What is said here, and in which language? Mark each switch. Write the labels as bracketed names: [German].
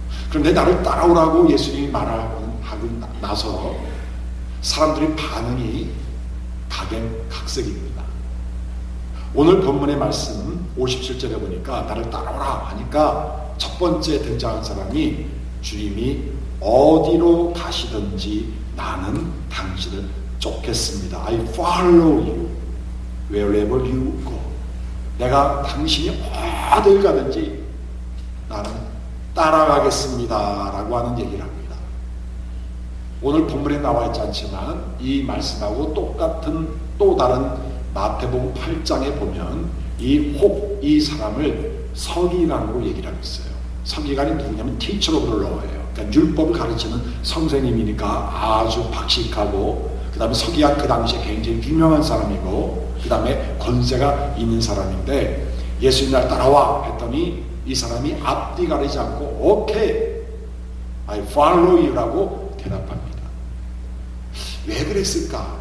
[Korean] 그런데 나를 따라오라고 예수님이 말하고 나서 사람들의 반응이 각양각색입니다. 오늘 본문의 말씀 57절에 보니까 나를 따라오라 하니까 첫 번째 등장한 사람이 주님이 어디로 가시든지 나는 당신을 쫓겠습니다. [English] I follow you wherever you go. [Korean] 내가 당신이 어딜 가든지 나는 따라가겠습니다 라고 하는 얘기를 합니다. 오늘 본문에 나와 있지 않지만 이 말씀하고 똑같은 또 다른 마태복음 8장에 보면 이 사람을 서기관으로 얘기를 하고 있어요. 서기관이 누구냐면 [English] teacher of the law [Korean] 예요. 그러니까 율법을 가르치는 선생님이니까 아주 박식하고 그 다음에 서기관 그 당시에 굉장히 유명한 사람이고 그 다음에 권세가 있는 사람인데 예수님 날 따라와 했더니 이 사람이 앞뒤 가리지 않고 오케이 [English] I follow you [Korean] 라고 대답합니다. 왜 그랬을까?